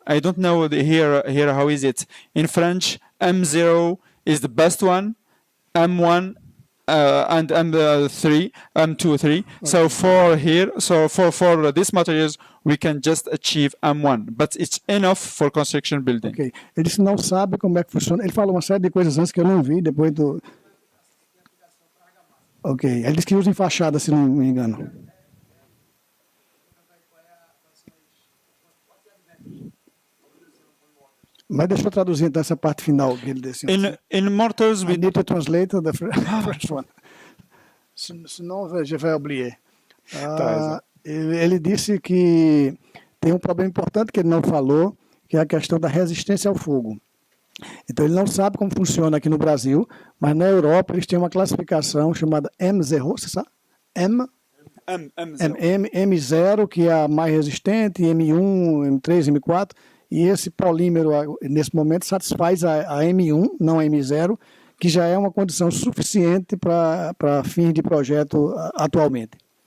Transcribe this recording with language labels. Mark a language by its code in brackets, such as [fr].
[en] I don't know here how is it in French. M0 is the best one. M1 and M3, M2, 3. Okay. So for here, for these materials, we can just achieve M1, but it's enough for construction building. Ok. [pt] Eles não sabem como é que funciona. Ele falou uma série de coisas antes que eu não vi, depois do... Ok. Ele disse que usa em fachada, se não me engano. Mas deixa eu traduzir então essa parte final que ele disse. [en] In mortars, we need to translate the first one. [pt] Senão [fr] je vais oublier. [pt] Ele disse que tem um problema importante que ele não falou, que é a questão da resistência ao fogo. Então ele não sabe como funciona aqui no Brasil, mas na Europa eles têm uma classificação chamada M0, você sabe? M0, que é a mais resistente, M1, M3, M4, e esse polímero, nesse momento, satisfaz a M1, não a M0, que já é uma condição suficiente para fins de projeto atualmente.